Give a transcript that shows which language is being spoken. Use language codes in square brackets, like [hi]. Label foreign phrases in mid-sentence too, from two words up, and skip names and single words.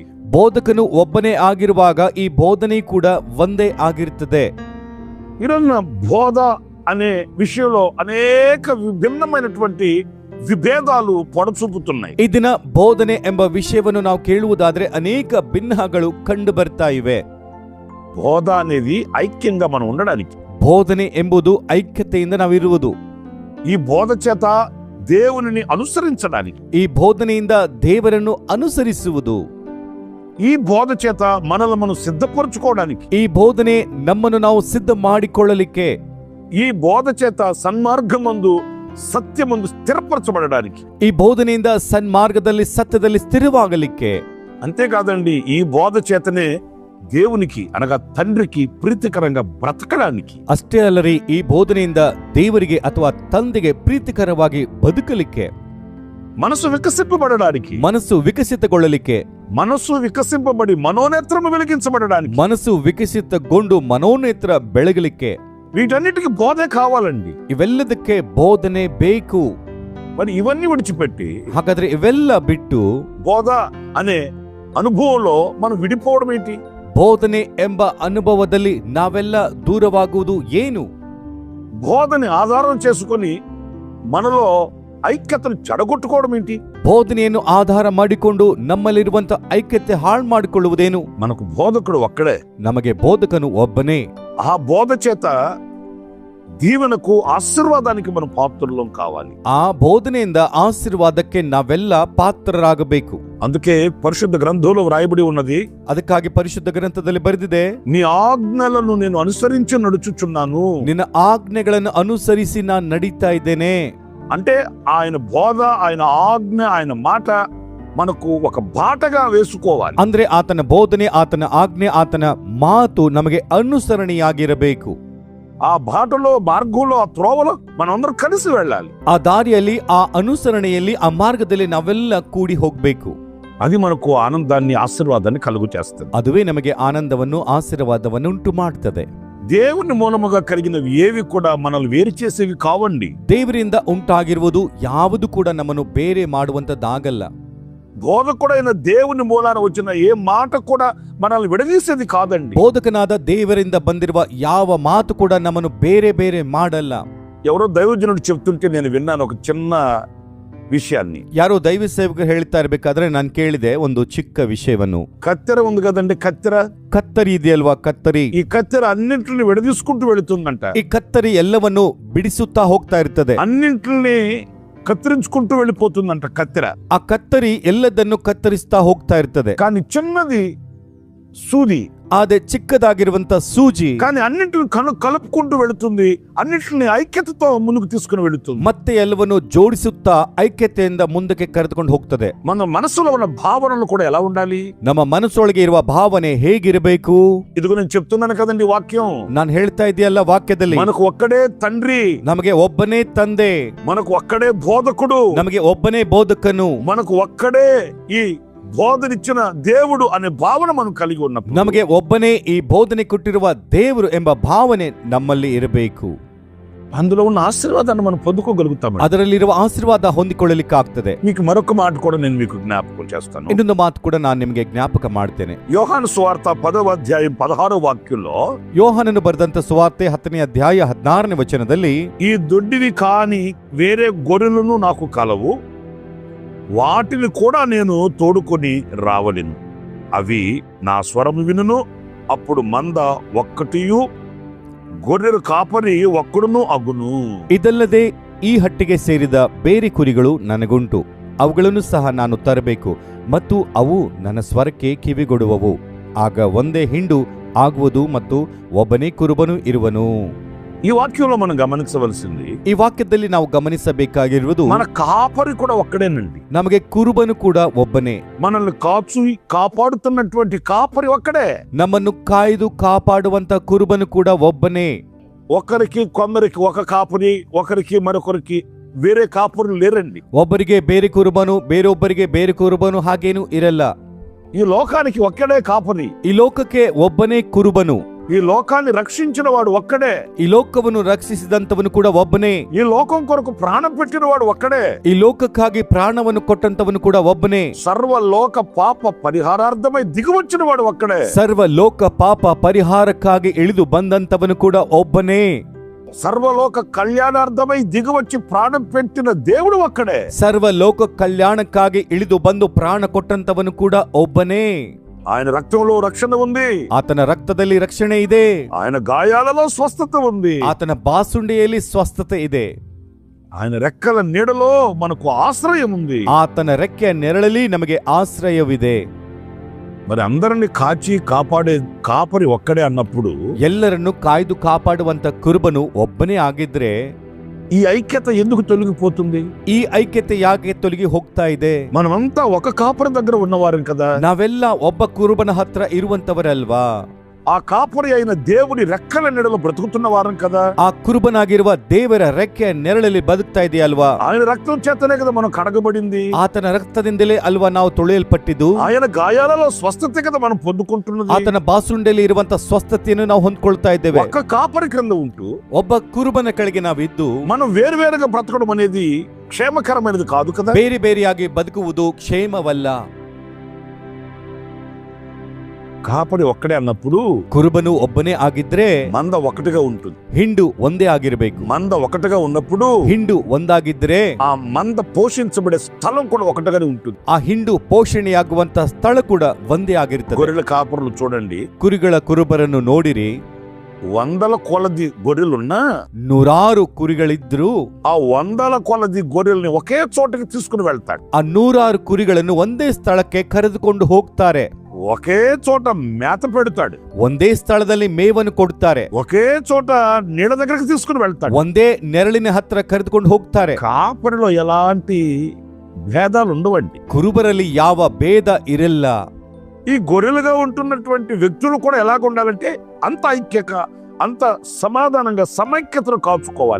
[kn] ಬೋಧಕನು ಒಬ್ಬನೇ ಆಗಿರುವಾಗ ಈ ಬೋಧನೆ ಕೂಡ ಒಂದೇ ಆಗಿರುತ್ತದೆ. [te] ఈరోజున బోధ అనే విషయంలో అనేక విభిన్నమైనటువంటి ವಿಭೇದಾಲು పొడచూపుతున్నాయి. [kn] ಈ ದಿನ ಬೋಧನೆ ಎಂಬ ವಿಷಯವನ್ನು ನಾವು ಕೇಳುವುದಾದ್ರೆ ಅನೇಕ ಭಿನ್ನಗಳು ಕಂಡು ಬರ್ತಾ ಇವೆ. [te] బోధ అనేది ఐక్యంగా మనం ఉండడానికి, [kn] ಬೋಧನೆ ಎಂಬುದು ಐಕ್ಯತೆಯಿಂದ ನಾವಿರುವುದು, [te] ఈ బోధ చేత దేవునిని అనుసరించడానికి, [kn] ಈ ಬೋಧನೆಯಿಂದ ದೇವರನ್ನು ಅನುಸರಿಸುವುದು, [te] ఈ బోధ చేత మనల్ని మనం సిద్ధపరచుకోవడానికి, [kn] ಈ ಬೋಧನೆ ನಮ್ಮನ್ನು ನಾವು ಸಿದ್ಧ ಮಾಡಿಕೊಳ್ಳಲಿಕ್ಕೆ, [te] ఈ బోధ చేత సన్మార్గమందు సత్యమందు స్థిరపరచబడడానికి, [kn] ಈ ಬೋಧನೆಯಿಂದ ಸನ್ಮಾರ್ಗದಲ್ಲಿ ಸತ್ಯದಲ್ಲಿ ಸ್ಥಿರವಾಗಲಿಕ್ಕೆ. [te] అంతేకాదండి, ఈ బోధ చేతనే దేవునికి అనగా తండ్రికి ప్రీతికరంగా బ్రతకడానికి. [kn] ಅಷ್ಟೇ ಅಲ್ಲರಿ, ಈ ಬೋಧನೆಯಿಂದ ದೇವರಿಗೆ ಅಥವಾ ತಂದೆಗೆ ಪ್ರೀತಿಕರವಾಗಿ ಬದುಕಲಿಕ್ಕೆ, [te] మనసు వికసింపబడడానికి, [kn] ಮನಸ್ಸು ವಿಕಸಿತಗೊಳ್ಳಲಿಕ್ಕೆ, [te] మనసు వికసింపబడి మనోనేత్రము వెలిగించబడడానికి, [kn] ಮನಸ್ಸು ವಿಕಸಿತಗೊಂಡು ಮನೋನೇತ್ರ ಬೆಳಗಲಿಕ್ಕೆ, [te] వీటన్నిటికీ బోధే కావాలండి. [kn] ಇವೆಲ್ಲದಕ್ಕೆ ಬೋಧನೆ ಬೇಕು. [te] మరి ఇవన్నీ విడిచిపెట్టి [kn] ಹಾಗಾದ್ರೆ ಇವೆಲ್ಲ ಬಿಟ್ಟು [te] బోధ అనే అనుభవంలో మనం విడిపోవడం ఏంటి? [kn] ಬೋಧನೆ ಎಂಬ ಅನುಭವದಲ್ಲಿ ನಾವೆಲ್ಲ ದೂರವಾಗುವುದು ಏನು? [te] బోధని ఆధారం చేసుకొని మనలో ఐక్యతను చెడగొట్టుకోవడం ఏంటి? [kn] ಬೋಧನೆಯನ್ನು ಆಧಾರ ಮಾಡಿಕೊಂಡು ನಮ್ಮಲ್ಲಿರುವಂತ ಐಕ್ಯತೆ ಹಾಳು ಮಾಡಿಕೊಳ್ಳುವುದೇನು? [te] మనకు బోధకుడు ఒక్కడే. [kn] ನಮಗೆ ಬೋಧಕನು ಒಬ್ಬನೇ. [te] ఆ బోధ చేత దీవెనకు ఆశీర్వాదానికి మనం పాత్రలం కావాలి. [kn] ಆ ಬೋಧನೆಯಿಂದ ಆಶೀರ್ವಾದಕ್ಕೆ ನಾವೆಲ್ಲ ಪಾತ್ರರಾಗಬೇಕು. [te] అందుకే పరిశుద్ధ గ్రంథంలో వ్రాయబడి ఉన్నది, [kn] ಅದಕ್ಕಾಗಿ ಪರಿಶುದ್ಧ ಗ್ರಂಥದಲ್ಲಿ ಬರೆದಿದೆ, [te] నీ ఆజ్ఞలను నేను అనుసరించి నడుచుచున్నాను. [kn] ನಿನ್ನ ಆಜ್ಞೆಗಳನ್ನು ಅನುಸರಿಸಿ ನಾನು ನಡೀತಾ ಇದ್ದೇನೆ. [te] అంటే ఆయన బోధ, ఆయన ఆజ్ఞ, ఆయన మాట మనకు ఒక బాటగా వేసుకోవాలి. [kn] ಅಂದ್ರೆ ಆತನ ಬೋಧನೆ, ಆತನ ಆಜ್ಞೆ, ಆತನ ಮಾತು ನಮಗೆ ಅನುಸರಣೆಯಾಗಿರಬೇಕು. [te] ఆ బాటలో, మార్గంలో, ఆ త్రోవలో మనందరం కలిసి వెళ్ళాలి. [kn] ಆ ದಾರಿಯಲ್ಲಿ, ಆ ಅನುಸರಣೆಯಲ್ಲಿ, ಆ ಮಾರ್ಗದಲ್ಲಿ ನಾವೆಲ್ಲ ಕೂಡಿ ಹೋಗ್ಬೇಕು. [te] అది మనకు ఆనందాన్ని, ఆశీర్వాదాన్ని కలుగు చేస్తుంది. [kn] ಅದುವೇ ನಮಗೆ ಆನಂದವನ್ನು, ಆಶೀರ್ವಾದವನ್ನು ಉಂಟು ಮಾಡ್ತದೆ. [te] దేవుని మూలముగా కలిగినవి ఏవి కూడా మనల్ని వేరు చేసేవి కావండి. [kn] ದೇವರಿಂದ ಉಂಟಾಗಿರುವುದು ಯಾವುದು ಕೂಡ ನಮ್ಮನ್ನು ಬೇರೆ ಮಾಡುವಂತದ್ದಾಗಲ್ಲ. [te] బోధకుడైన దేవుని మూలాన వచ్చిన ఏ మాట కూడా మనల్ని విడదీసేది కాదండి. [kn] ಬೋಧಕನಾದ ದೇವರಿಂದ ಬಂದಿರುವ ಯಾವ ಮಾತು ಕೂಡ ನಮ್ಮನ್ನು ಬೇರೆ ಬೇರೆ ಮಾಡಲ್ಲ. [te] ఎవరో దైవజనుడు చెప్తుంటే నేను విన్నాను ఒక చిన్న విషయాన్ని. [kn] ಯಾರೋ ದೈವ ಸೇವಕರು ಹೇಳ್ತಾ ಇರ್ಬೇಕಾದ್ರೆ ನಾನು ಕೇಳಿದೆ ಒಂದು ಚಿಕ್ಕ ವಿಷಯವನ್ನು. [te] కత్తెర ఉంది కదండి, కత్తెర, [kn] ಕತ್ತರಿ ಇದೆಯಲ್ವಾ, ಕತ್ತರಿ. [te] ఈ కత్తెర అన్నింటిని విడదీసుకుంటూ వెళుతుందంట. [kn] ಈ ಕತ್ತರಿ ಎಲ್ಲವನ್ನು ಬಿಡಿಸುತ್ತಾ ಹೋಗ್ತಾ ಇರ್ತದೆ. [te] అన్నింటిని కత్తిరించుకుంటూ వెళ్ళిపోతుందంట కత్తెర. [kn] ಆ ಕತ್ತರಿ ಎಲ್ಲದನ್ನು ಕತ್ತರಿಸ್ತಾ ಹೋಗ್ತಾ ಇರ್ತದೆ. [te] కానీ చిన్నది సూది [kn] ಅದೇ ಚಿಕ್ಕದಾಗಿರುವಂತ ಸೂಜಿ [te] కానీ అన్నింటిని కలుపుకుంటూ వెళుతుంది, అన్నింటిని ఐక్యతతో ముందుకు తీసుకుని వెళుతుంది. [kn] ಮತ್ತೆ ಎಲ್ಲವನ್ನು ಜೋಡಿಸುತ್ತಾ ಐಕ್ಯತೆಯಿಂದ ಮುಂದಕ್ಕೆ ಕರೆದುಕೊಂಡು ಹೋಗ್ತದೆ. [te] మన మనసులో ఉన్న భావనలు కూడా ఎలా ఉండాలి? [kn] ನಮ್ಮ ಮನಸ್ಸೊಳಗೆ ಇರುವ ಭಾವನೆ ಹೇಗಿರಬೇಕು? [te] ఇదిగో నేను చెప్తున్నాను కదండి వాక్యం. [kn] ನಾನು ಹೇಳ್ತಾ ಇದೆಯಲ್ಲ ವಾಕ್ಯದಲ್ಲಿ, [te] మనకు ఒక్కడే తండ్రి, [kn] ನಮಗೆ ಒಬ್ಬನೇ ತಂದೆ, [te] మనకు ఒక్కడే బోధకుడు, [kn] ನಮಗೆ ಒಬ್ಬನೇ ಬೋಧಕನು, [te] మనకు ఒక్కడే ఈ బోధనిచ్చిన దేవుడు అనే భావన మనం కలిగి ఉన్నప్పుడు, [kn] ನಮಗೆ ಒಬ್ಬನೇ ಈ ಬೋಧನೆ ಕೊಟ್ಟಿರುವ ದೇವರು ಎಂಬ ಭಾವನೆ ನಮ್ಮಲ್ಲಿ ಇರಬೇಕು. [te] అందులో ఉన్న ఆశీర్వాదాన్ని మనం పొందుకోగలుగుతాం. [kn] ಅದರಲ್ಲಿರುವ ಆಶೀರ್ವಾದ ಹೊಂದಿಕೊಳ್ಳಲಿಕ್ಕಾಗ್ತದೆ. [te] మీకు మరొక మాట కూడా నేను మీకు జ్ఞాపకం చేస్తాను. [kn] ಇನ್ನೊಂದು ಮಾತು ಕೂಡ ನಾನು ನಿಮಗೆ ಜ್ಞಾಪಕ ಮಾಡ್ತೇನೆ. [te] యోహాను సువార్త 10వ అధ్యాయం 16వ వాక్యంలో, [kn] ಯೋಹಾನನು ಬರೆದಂತ ಸುವಾರ್ತೆ 10ನೇ ಅಧ್ಯಾಯ 16ನೇ ವಚನದಲ್ಲಿ, [te] ఈ దొడ్డివి కాని వేరే గొర్రెలను నాకు కలవు, వాటిని కూడా నేను తోడుకొని రావలేను, అవి నా స్వరము వినును, అప్పుడు మంద ఒక్కటియు గొర్రెలు కాపరి ఒక్కడును అగును. [kn] ಇದಲ್ಲದೆ ಈ ಹಟ್ಟಿಗೆ ಸೇರಿದ ಬೇರೆ ಕುರಿಗಳು ನನಗುಂಟು, ಅವುಗಳನ್ನು ಸಹ ನಾನು ತರಬೇಕು, ಮತ್ತು ಅವು ನನ್ನ ಸ್ವರಕ್ಕೆ ಕಿವಿಗೊಡುವವು. ಆಗ ಒಂದೇ ಹಿಂಡು ಆಗುವುದು ಮತ್ತು ಒಬ್ಬನೇ ಕುರುಬನು ಇರುವನು. [te] ఈ వాక్యంలో మనం గమనించవలసింది, [kn] ಈ ವಾಕ್ಯದಲ್ಲಿ ನಾವು ಗಮನಿಸಬೇಕಾಗಿರುವುದು, [te] మన కాపరి కూడా ఒక్కడేనండి. [kn] ನಮಗೆ ಕುರುಬನು ಕೂಡ ಒಬ್ಬನೇ. [te] మనల్ని కాపాడుతున్నటువంటి కాపరి ఒక్కడే. [kn] ನಮ್ಮನ್ನು ಕಾಯ್ದು ಕಾಪಾಡುವಂತ ಕುರುಬನು ಕೂಡ ಒಬ್ಬನೇ. [te] కొందరికి ఒక కాపరి, ఒకరికి మరొకరికి వేరే కాపరులు లేరండి. [kn] ಒಬ್ಬರಿಗೆ ಬೇರೆ ಕುರುಬನು, ಬೇರೊಬ್ಬರಿಗೆ ಬೇರೆ ಕುರುಬನು ಹಾಗೇನೂ ಇರಲ್ಲ. [te] ఈ లోకానికి ఒక్కడే కాపరి. [kn] ಈ ಲೋಕಕ್ಕೆ ಒಬ್ಬನೇ ಕುರುಬನು. [te] ఈ లోకాన్ని రక్షించిన వాడు ఒక్కడే. [kn] ಈ ಲೋಕವನ್ನು ರಕ್ಷಿಸಿದಂತವನು ಕೂಡ ಒಬ್ಬನೇ. [te] ఈ లోకం కొరకు ప్రాణం పెట్టిన వాడు ఒక్కడే. [kn] ಈ ಲೋಕಕ್ಕಾಗಿ ಪ್ರಾಣವನ್ನು ಕೊಟ್ಟಂತವನು ಕೂಡ ಒಬ್ಬನೇ. [te] సర్వలోక పాప పరిహారార్థమై దిగివచ్చిన వాడు ఒక్కడే. [kn] ಸರ್ವ ಲೋಕ ಪಾಪ ಪರಿಹಾರಕ್ಕಾಗಿ ಇಳಿದು ಬಂದಂತವನು ಕೂಡ ಒಬ್ಬನೇ. [te] సర్వలోక కళ్యాణార్థమై దిగివచ్చి ప్రాణం పెట్టిన దేవుడు ఒక్కడే. [kn] ಸರ್ವ ಲೋಕ ಕಲ್ಯಾಣಕ್ಕಾಗಿ ಇಳಿದು ಬಂದು ಪ್ರಾಣ ಕೊಟ್ಟಂತವನು ಕೂಡ ಒಬ್ಬನೇ. [te] ఆయన రక్తంలో రక్షణ ఉంది, [kn] ಆತನ ರಕ್ತದಲ್ಲಿ ರಕ್ಷಣೆ ಇದೆ, [te] ఆయన గాయాలలో స్వస్థత ఉంది, [kn] ಆತನ ಬಾಸುಂಡಿಯಲ್ಲಿ ಸ್ವಸ್ಥತೆ ಇದೆ, [te] ఆయన రెక్కల నీడలో మనకు ఆశ్రయం ఉంది, [kn] ಆತನ ರೆಕ್ಕೆಯ ನೆರಳಲ್ಲಿ ನಮಗೆ ಆಶ್ರಯವಿದೆ. [te] మరి అందరిని కాచి కాపాడే కాపరి ఒక్కడే అన్నప్పుడు, [kn] ಎಲ್ಲರನ್ನು ಕಾಯ್ದು ಕಾಪಾಡುವಂತ ಕುರುಬನು ಒಬ್ಬನೇ ಆಗಿದ್ರೆ [te] ఈ ఐక్యత ఎందుకు తొలగిపోతుంది? [kn] ಈ ಐಕ್ಯತೆ ಯಾಕೆ ತೊಲಗಿ ಹೋಗ್ತಾ ಇದೆ? [te] మనమంతా ఒక కాపరి దగ్గర ఉన్నవారం కదా. [kn] ನಾವೆಲ್ಲ ಒಬ್ಬ ಕುರುಬನ ಹತ್ರ ಇರುವಂತವರಲ್ವಾ? [te] ఆ కాపరి అయిన దేవుని రెక్కల నీడలో బ్రతుకుతున్న వారం కదా. [kn] ಆ ಕುರುಬನಾಗಿರುವ ದೇವರ ರೆಕ್ಕೆಯ ನೆರಳಲ್ಲಿ ಬದುಕ್ತಾ ಇದೆಯಲ್ವಾ? [te] ఆయన రక్తం చేతనే కదా మనం కడగబడింది. [kn] ಆತನ ರಕ್ತದಿಂದಲೇ ಅಲ್ವಾ ನಾವು ತೊಳೆಯಲ್ಪಟ್ಟಿದ್ದು? [te] ఆయన గాయాలలో స్వస్థత కదా మనం పొందుకుంటున్నది. [kn] ಆತನ ಬಾಸುಂಡೆಯಲ್ಲಿ ಇರುವಂತ ಸ್ವಸ್ಥತೆಯನ್ನು ನಾವು ಹೊಂದ್ಕೊಳ್ತಾ ಇದ್ದೇವೆ. [te] ఒక్క కాపరి క్రింద ఉంటూ [kn] ಒಬ್ಬ ಕುರುಬನ ಕೆಳಗೆ ನಾವಿದ್ದು [te] మనం వేరువేరుగా బ్రతకడం అనేది క్షేమకరమైనది కాదు కదా. [kn] ಬೇರೆ ಬೇರೆಯಾಗಿ ಬದುಕುವುದು ಕ್ಷೇಮವಲ್ಲ. [te] కాపరి ఒక్కడే అన్నప్పుడు [kn] ಕುರುಬನು ಒಬ್ಬನೇ ಆಗಿದ್ರೆ [te] మంద ఒకటిగా ఉంటుంది. [kn] ಹಿಂಡು ಒಂದೇ ಆಗಿರಬೇಕು. [te] మంద ఒకటిగా ఉన్నప్పుడు [kn] ಹಿಂಡು ಒಂದಾಗಿದ್ರೆ [te] ఆ మంద పోషించబడే స్థలం కూడా ఒకటిగానే ఉంటుంది. [kn] ಆ ಹಿಂಡು ಪೋಷಣೆಯಾಗುವಂತ ಸ್ಥಳ ಕೂಡ ಒಂದೇ ಆಗಿರ್ತದೆ. [te] గొర్రెల కాపరులు చూడండి, [kn] ಕುರಿಗಳ ಕುರುಬರನ್ನು ನೋಡಿರಿ. [te] వందల కొలది గొర్రెలున్నా [kn] ನೂರಾರು ಕುರಿಗಳಿದ್ರು [te] ఆ వందల కొలది గొర్రెల్ని ఒకే చోటకి తీసుకుని వెళ్తాడు. [kn] ಆ 100 ಕುರಿಗಳನ್ನು ಒಂದೇ ಸ್ಥಳಕ್ಕೆ ಕರೆದುಕೊಂಡು ಹೋಗ್ತಾರೆ. [te] ఒకే చోట మేత పెడతాడు, [kn] ಒಂದೇ ಸ್ಥಳದಲ್ಲಿ ಮೇವನ್ನು ಕೊಡ್ತಾರೆ, [te] ఒకే చోట నీళ్ళ దగ్గరికి తీసుకుని వెళ్తాడు, [kn] ಒಂದೇ ನೆರಳಿನ ಹತ್ರ ಕರೆದುಕೊಂಡು ಹೋಗ್ತಾರೆ. [te] కాపరిలో ఎలాంటి భేదాలు ఉండవండి. [kn] ಕುರುಬರಲ್ಲಿ ಯಾವ ಭೇದ ಇರಲ್ಲ. [te] ఈ గొర్రెలుగా ఉంటున్నటువంటి వ్యక్తులు కూడా ఎలాగ ఉండాలంటే అంత ఐక్యక, అంత సమాధానంగా సమైక్యతను కాచుకోవాలి.